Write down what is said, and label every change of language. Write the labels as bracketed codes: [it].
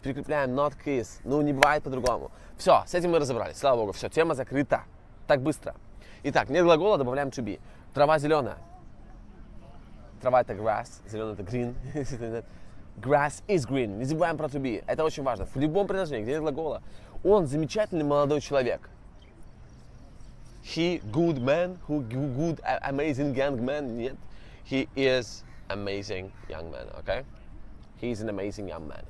[ru] Прикрепляем not к is. Ну, не бывает по-другому. Все, с этим мы разобрались. Слава богу, все, тема закрыта. Так быстро. Итак, нет глагола, добавляем to be. Трава зеленая. Трава это grass, зеленый это green. [en] Grass is green. [ru] Не забываем про [en] to be. [ru] Это очень важно. В любом предложении, где нет глагола, он замечательный молодой человек. [en] He good man, who good amazing young man. [ru] Нет. [en] He is amazing young man, okay? He is an amazing young man.